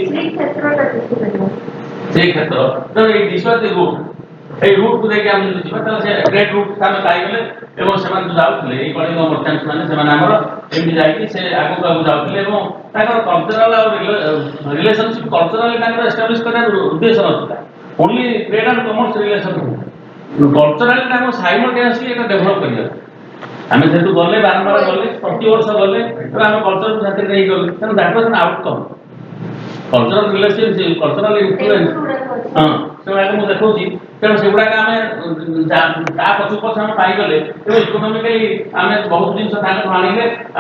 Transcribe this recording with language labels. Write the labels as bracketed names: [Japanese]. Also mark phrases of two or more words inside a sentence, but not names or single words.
[Odia] ସେଇ କ୍ଷେତ୍ର ତେଣୁ ଏଇ ଦିଶଟି ରୁଟ୍ এই রুটକୁ ଦେଇକି ଆମେ ଯଦି ଯିବା ତାହେଲେ ସେ [English] great route [Odia] ଆମେ ପାଇଗଲେ ଏବଂ ସେମାନେ ଯୋଉ ଯାଉଥିଲେ ଏଇ କଳିଙ୍ଗ ମର୍ଚାଣ୍ଟସ୍ ମାନେ ସେମାନେ ଆମର ଏମିତି ଯାଇକି ସେ ଆଗକୁ ଯାଉଥିଲେ ଏବଂ ତାଙ୍କର କଲଚରାଲ ଆଉ ରିଲେସନସିପ କଲଚରାଲି ତାଙ୍କର ଏଷ୍ଟାବ୍ଲିଶ କରିବାର ଉଦ୍ଦେଶ୍ୟ ନଥିଲା [English] only trade and commerce relation culturally [Odia] ଆମେ simultaneously এটা ଡେଭଲପ କରିବା ଆମେ ଯେହେତୁ ଗଲେ ବାରମ୍ବାର ଗଲେ ପ୍ରତି ବର୍ଷ ଗଲେ ତେଣୁ ଆମେ କଲଚରକୁ ସାଥିରେ ନେଇ ଗଲେ ତେଣୁ [English] that was an outcome [Odia] କଲଚରାଲ [English] relationship cultural influence [Odia] ହଁ ସେଗୁଡ଼ାକ ମୁଁ ଦେଖାଉଛି ତେଣୁ ସେଗୁଡ଼ାକ ଆମେ ତା ପଛକୁ ପଛ ଆମେ ପାଇଗଲେ ତେଣୁ ଇକୋନୋମିକାଲି ଆମେ ବହୁତ ଜିନିଷ ତାଙ୍କଠୁ ଆଣିଲେ ଆଉ